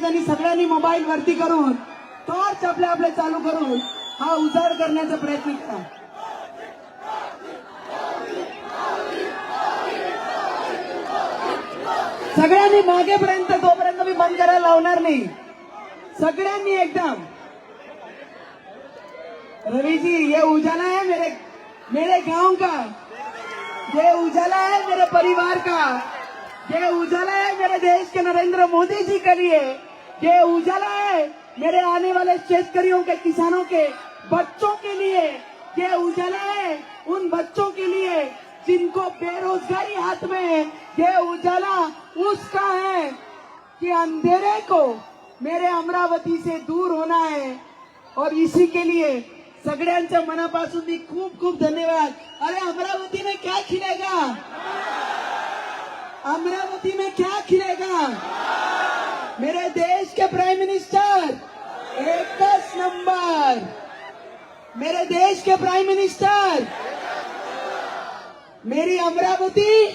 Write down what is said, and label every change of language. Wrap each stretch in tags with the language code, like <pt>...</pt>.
<mr>त्यांनी सगळ्यांनी मोबाईल वरती करून टॉर्च आपले चालू करून हा उजाड करण्याचा प्रयत्न करा. सगळ्यांनी मागेपर्यंत, तोपर्यंत मी बंद करायला लावणार नाही. सगळ्यांनी एकदम.</mr> <hi>रवि जी, ये उजाला है मेरे गांव का, ये उजाला है मेरे परिवार का, ये उजाला है मेरे देश के नरेंद्र मोदी जी के लिए, ये उजाला है मेरे आने वाले शेतकरियों के, किसानों के बच्चों के लिए, ये उजाला है उन बच्चों के लिए जिनको बेरोजगारी हाथ में है. ये उजाला उसका है कि अंधेरे को मेरे अमरावती से दूर होना है. और इसी के लिए</hi> <mr>सगळ्यांच्या मनापासून मी खूप खूप धन्यवाद.</mr> <hi>अरे अमरावती में क्या खिलेगा, अमरावती में क्या खिलेगा. मेरे देश के प्राइम मिनिस्टर 1 नंबर, मेरे देश के प्राइम मिनिस्टर, मेरी अमरावती</hi>